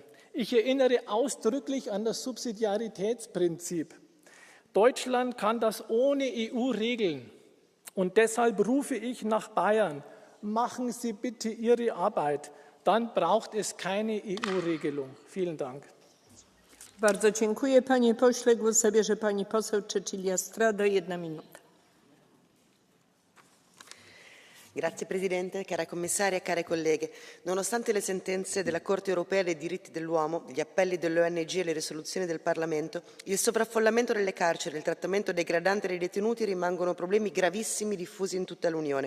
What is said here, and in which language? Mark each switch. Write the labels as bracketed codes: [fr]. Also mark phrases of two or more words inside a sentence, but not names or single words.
[de] Ich erinnere ausdrücklich an das Subsidiaritätsprinzip. Deutschland kann das ohne EU regeln. Und deshalb rufe ich nach Bayern. Machen Sie bitte Ihre Arbeit. Dann braucht es keine EU-Regelung. Vielen Dank. [pl] Bardzo dziękuję, panie pośle. Głos zabierze pani poseł Cecilia Strada. 1 minuta. [it] Grazie Presidente, cara Commissaria, care colleghe. Nonostante le sentenze della Corte Europea dei diritti dell'uomo, gli appelli dell'ONG e le risoluzioni del Parlamento, il sovraffollamento delle carceri e il trattamento degradante dei detenuti rimangono problemi gravissimi diffusi in tutta l'Unione.